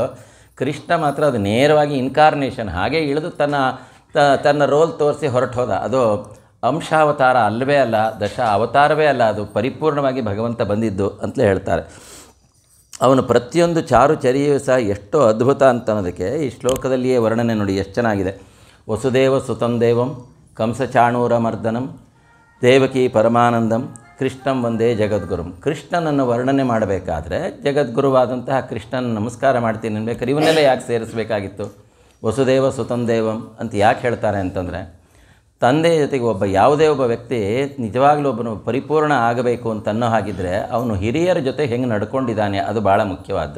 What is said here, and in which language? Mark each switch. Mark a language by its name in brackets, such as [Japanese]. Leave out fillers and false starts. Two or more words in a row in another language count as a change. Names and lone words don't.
[Kannada] ಕೃಷ್ಣ ಮಾತ್ರ ಅದು ನೇರವಾಗಿ ಇನ್ಕಾರ್ನೇಷನ್, ಹಾಗೆ ಇಳಿದು ತನ್ನ ರೋಲ್ ತೋರಿಸಿ ಹೊರಟು ಹೋದ. ಅದು ಅಂಶಾವತಾರ ಅಲ್ಲವೇ ಅಲ್ಲ, ಅವತಾರವೇ ಅಲ್ಲ, ಅದು ಪರಿಪೂರ್ಣವಾಗಿ ಭಗವಂತ ಬಂದಿದ್ದು ಅಂತಲೇ ಹೇಳ್ತಾರೆ. ಅವನು ಪ್ರತಿಯೊಂದು ಚಾರುಚರ್ಯೆಯೂ ಸಹ ಎಷ್ಟೋ ಅದ್ಭುತ ಅಂತ ಅನ್ನೋದಕ್ಕೆ ಈ ಶ್ಲೋಕದಲ್ಲಿಯೇ ವರ್ಣನೆ ನೋಡಿ ಎಷ್ಟು ಚೆನ್ನಾಗಿದೆ. [Sanskrit] ವಸುದೇವ ಸುತಂ ದೇವಂ ಕಂಸಚಾಣೂರಮರ್ದನಂ ದೇವಕೀ ಪರಮಾನಂದಂ ಕೃಷ್ಣಂ ವಂದೇ ಜಗದ್ಗುರುಂ. [Kannada] ಕೃಷ್ಣನನ್ನು ವರ್ಣನೆ ಮಾಡಬೇಕಾದ್ರೆ ಜಗದ್ಗುರುವಾದಂತಹ ಕೃಷ್ಣನ ನಮಸ್ಕಾರ ಮಾಡ್ತೀನಿ ಅನ್ಬೇಕಾದ್ರೆ ಇವನ್ನೆಲ್ಲ ಯಾಕೆ ಸೇರಿಸಬೇಕಾಗಿತ್ತು? [Sanskrit] ವಸುದೇವ ಸುತಂ ದೇವಂ [Kannada] ಅಂತ ಯಾಕೆ ಹೇಳ್ತಾರೆ ಅಂತಂದರೆ, ತಂದೆ ಜೊತೆಗೆ ಯಾವುದೇ ಒಬ್ಬ ವ್ಯಕ್ತಿ ನಿಜವಾಗ್ಲೂ ಒಬ್ಬನು ಪರಿಪೂರ್ಣ ಆಗಬೇಕು ಅಂತ ಅನ್ನೋ ಹಾಗಿದ್ದರೆ ಅವನು ಹಿರಿಯರ ಜೊತೆ ಹೆಂಗೆ ನಡ್ಕೊಂಡಿದ್ದಾನೆ ಅದು ಭಾಳ ಮುಖ್ಯವಾದ್ದು.